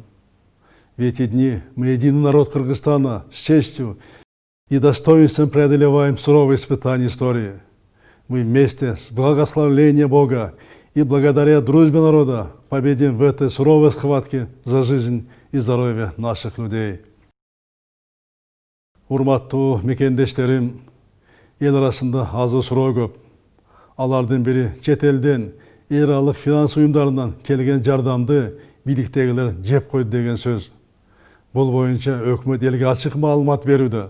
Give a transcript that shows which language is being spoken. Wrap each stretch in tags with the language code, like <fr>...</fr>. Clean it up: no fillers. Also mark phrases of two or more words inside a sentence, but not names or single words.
<ru>В эти дни мы единый народ Кыргызстана с честью и достоинством преодолеваем суровые испытания истории. Мы вместе с благословением Бога и благодаря дружбе народа победим в этой суровой схватке за жизнь и здоровье наших людей.</ru> <ky>Урматтуу мекендештерим, эл арасында азы суроо көп. Алардын бири чет элден эл аралык финанс уюмдарынан келген жардамды бийликтегилер жеп койду деген сөз. Бул боюнча өкмөт элге ачык маалымат берүүдө.</ky>